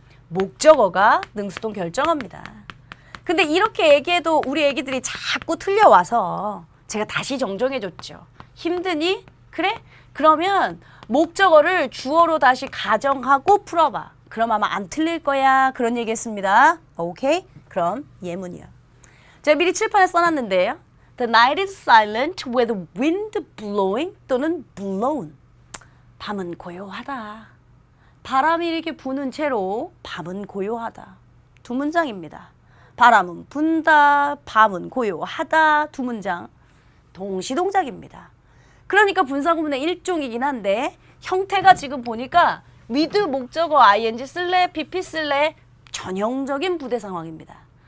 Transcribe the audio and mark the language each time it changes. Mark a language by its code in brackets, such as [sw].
[ko] 목적어가 능수동 결정합니다. 근데 이렇게 얘기해도 우리 애기들이 자꾸 틀려와서 제가 다시 정정해줬죠. 힘드니? 그래? 그러면 목적어를 주어로 다시 가정하고 풀어봐. 그럼 아마 안 틀릴 거야. 그런 얘기했습니다. 오케이? 그럼 예문이요. 제가 미리 칠판에 써놨는데요. [en] The night is silent with wind blowing 또는 blown. [ko] 밤은 고요하다. 바람이 이렇게 부는 채로 밤은 고요하다. 두 문장입니다. 바람은 분다, 밤은 고요하다. 두 문장. 동시동작입니다. 그러니까 분사구문의 일종이긴 한데 형태가 지금 보니까 with 목적어 ing 쓸래, pp 쓸래 전형적인 부대 상황입니다.